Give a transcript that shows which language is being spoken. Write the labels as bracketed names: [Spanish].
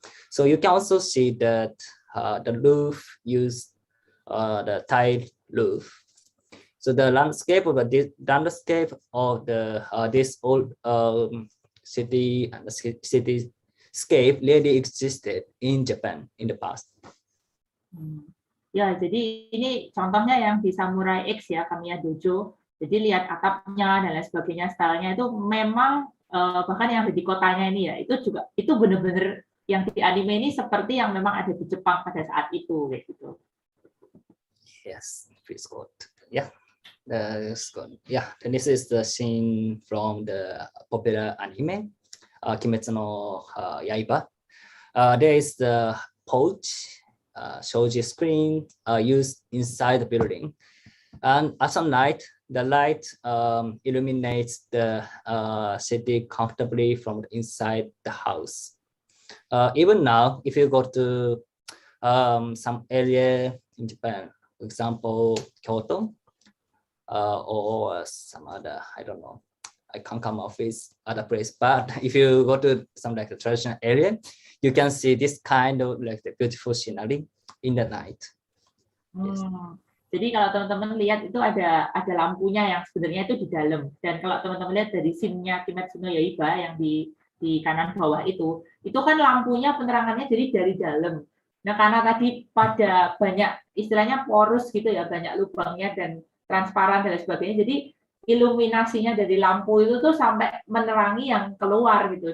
[English] So you can also see that the roof used the tile roof. So the landscape of this old city and the cityscape really existed in Japan in the past. [Indonesian] Ya, jadi ini contohnya yang di Samurai X ya, Kamiya Dojo. Jadi lihat atapnya dan lain sebagainya, stylenya itu memang bahkan yang di kotanya ini ya, itu benar-benar yang di anime ini seperti yang memang ada di Jepang pada saat itu kayak gitu. [English] Yes, please quote. Yeah, Yeah, and this is the scene from the popular anime, Kimetsu no Yaiba. There is the porch, shoji screen used inside the building. And at some night, the light illuminates the city comfortably from inside the house. Even now, if you go to some area in Japan, for example, Kyoto, or some other, I don't know, I can't come off with other place, but if you go to some like a traditional area, you can see this kind of like the beautiful scenery in the night. Yes. [Indonesian] Jadi kalau teman-teman lihat itu ada lampunya yang sebenarnya itu di dalam, dan kalau teman-teman lihat dari scene-nya Kimetsu no Yaiba yang di kanan bawah itu kan lampunya penerangannya jadi dari dalam. Nah, karena tadi pada banyak istilahnya porus gitu ya, banyak lubangnya dan transparan dan sebagainya, jadi iluminasinya dari lampu itu tuh sampai menerangi yang keluar gitu.